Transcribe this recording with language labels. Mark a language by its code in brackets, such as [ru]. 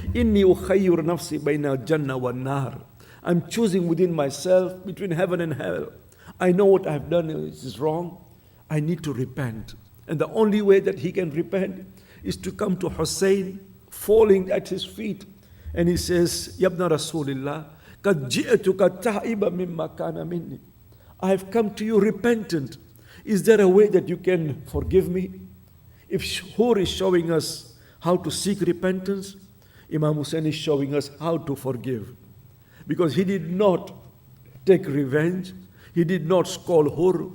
[ar] Inni ukhayyur nafsi bayna jannah wa nar. [en] I'm choosing within myself between heaven and hell. I know what I've done is wrong. I need to repent. And the only way that he can repent is to come to Hussein, falling at his feet. And he says, [ar] Yabna Rasulillah, قَدْ جِئْتُكَ تَعِبًا مِمَّا كَانَ مِنِّي. [en] I have come to you repentant. Is there a way that you can forgive me? If Hur is showing us how to seek repentance, Imam Hussein is showing us how to forgive. Because he did not take revenge. He did not scold Hur.